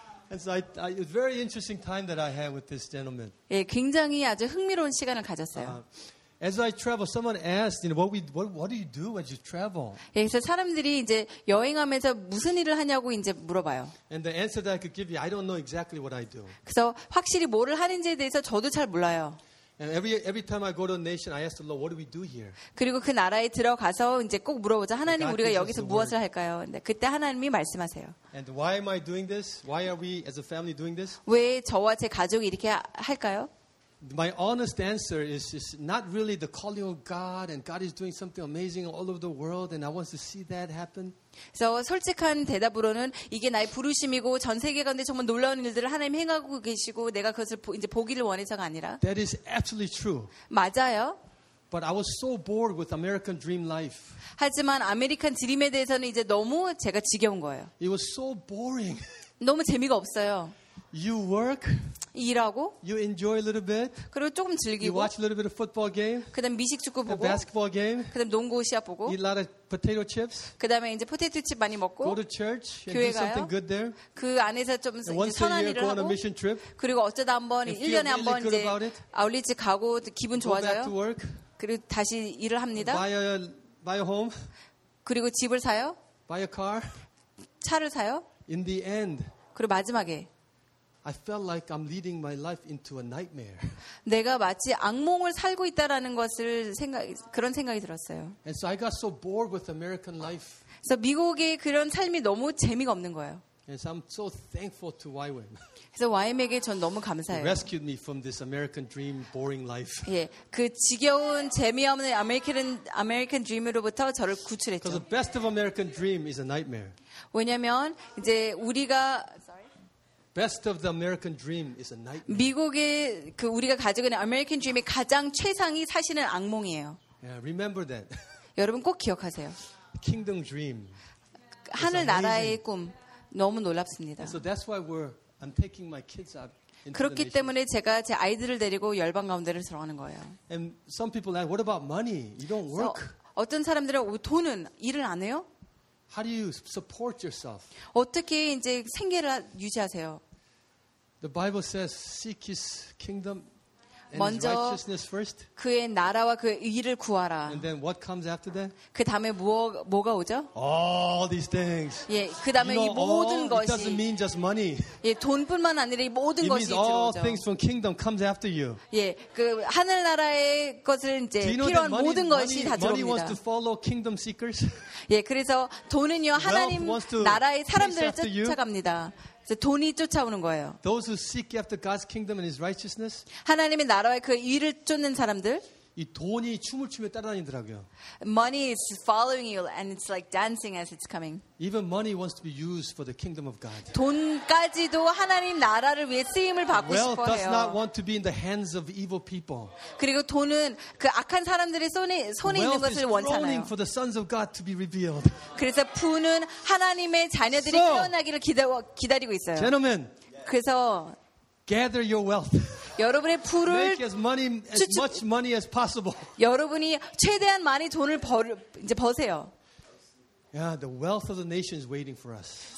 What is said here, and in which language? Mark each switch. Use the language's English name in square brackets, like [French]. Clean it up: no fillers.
[English] And so it was a very interesting time that I had with this gentleman. [Korean] 예, 굉장히 아주 흥미로운 시간을 가졌어요. [English] As I travel, someone asked, you know, what do you do as you travel? [Korean] 예, 그래서 사람들이 이제 여행하면서 무슨 일을 하냐고 이제 물어봐요. [English] And the answer that I could give you, I don't know exactly what I do. [Korean] 그래서 확실히 뭐를 하는지에 대해서 저도 잘 몰라요. [English] And every time I go to a nation, I ask the Lord, what do we do here? [Korean] 그리고 그 나라에 들어가서 이제 꼭 물어보자. 하나님, 우리가 여기서 무엇을 할까요? 근데 그때 하나님이 말씀하세요. [English] And why am I doing this? Why are we as a family doing this? [Korean] 왜 저와 제 가족이 이렇게 할까요? [English] My honest answer is just not really the calling of God, and God is doing something amazing all over the world, and I want to see that happen. [Korean] So, 솔직한 대답으로는 이게 나의 부르심이고 전 세계 가운데 정말 놀라운 일들을 하나님 행하고 계시고 내가 그것을 이제 보기를 원해서가 아니라. [English] That is absolutely true. [Korean] 맞아요. [English] But I was so bored with American Dream Life. [Korean] 하지만 아메리칸 드림에 대해서는 이제 너무 제가 지겨운 거예요. [English] It was so boring. [Korean] 너무 재미가 없어요. [English] You work. [Korean] 일하고. [English] You enjoy a little bit. [Korean] 그리고 조금 즐기고. [English] You watch a little bit of football game. [Korean] 그다음 미식축구 보고. [English] A basketball game. [Korean] 그다음 농구 시합 보고. [English] Eat a lot of potato chips. [Korean] 그다음에 이제 포테이토 칩 많이 먹고. [English] Go to church. [Korean] 교회 가요. [English] Do something good there. [Korean] 그 안에서 좀 선한 일을 하고. [English] Go on a mission trip. [Korean] 그리고 어쩌다 한번 1년에 한번 이제 아울리츠 가고 기분 좋아져요. [English] Go back to work. [Korean] 그리고 다시 일을 합니다. [English] Buy a home. [Korean] 그리고 집을 사요. [English] Buy a car. [Korean] 차를 사요. [English] In the end. [Korean] 그리고 마지막에. [English] I felt like I'm leading my life into a nightmare. [Korean] 내가 마치 악몽을 살고 있다라는 것을 그런 생각이 들었어요. [English] And so I got so bored with American life. [Korean] 그래서 미국의 그런 삶이 너무 재미가 없는 거예요. [English] And so I'm so thankful to YWAM. [Korean] 그래서 YWAM에게 전 너무 감사해요. [English] He rescued me from this American dream boring life. [Korean] 예, 그 지겨운 재미없는 American dream으로부터 저를 구출했죠. [English] Because the best of American dream is a nightmare. [Korean] 왜냐면 이제 우리가 [English] Best of the American dream is a nightmare. [Korean] 미국의 그 우리가 가지고 있는 American dream의 가장 최상이 사실은 악몽이에요. [English] Yeah, remember that. [Korean] 여러분 꼭 기억하세요. [English] Kingdom dream. [Korean] 하늘 나라의 꿈 너무 놀랍습니다. [English] So that's why I'm taking my kids out. [Korean] 그렇기 때문에 제가 제 아이들을 데리고 열방 가운데를 들어가는 거예요. [English] And some people ask, "What about money? You don't work." [Korean] 어떤 사람들은 돈은 일을 안 해요? [English] How do you support yourself? [Korean] 어떻게 이제 생계를 유지하세요? [English] The Bible says, "Seek His kingdom and His righteousness first." [Korean] 그의 나라와 그의 의를 구하라. [English] And then what comes after that? [Korean] 그 다음에 뭐가 오죠? [English] All these things. [Korean] 예, 그 다음에 이 모든 것이. [English] It doesn't mean just money. [Korean] 예, 돈뿐만 아니라 이 모든 것이 들어오죠. [English] It means all things from kingdom comes after you. [Korean] 예, 그 하늘 나라의 것을 이제 필요한 모든 것이 다 들어옵니다. [English] Money wants to follow kingdom seekers. [Korean] 예, 그래서 돈은요 하나님 나라의 사람들을 쫓아갑니다. 돈이 쫓아오는 거예요. [English] Those who seek after God's kingdom and His righteousness. [Korean] 하나님의 나라의 그 일을 쫓는 사람들. 이 돈이 춤을 추며 따라다니더라고요. [English] Money is following you and it's like dancing as it's coming. Even money wants to be used for the kingdom of God. [Korean] 돈까지도 하나님 나라를 위해 쓰임을 받고 [English] Wealth [Korean] 싶어 해요. [English] Wealth does not want to be in the hands of evil people. [Korean] 그리고 돈은 그 악한 사람들의 손에 있는 것을 원잖아요. [English] Wealth is groaning for the sons of God to be revealed. [Korean] 그래서 부는 하나님의 자녀들이 태어나기를 기다리고 있어요. [English] Gentlemen. [Korean] 그래서 [English] Gather your wealth. [Korean] 여러분의 부를 [English] Make as money, as much money as possible. [Korean] 여러분이 최대한 많이 돈을 이제 버세요. [English] Yeah, the wealth of the nation is waiting for us.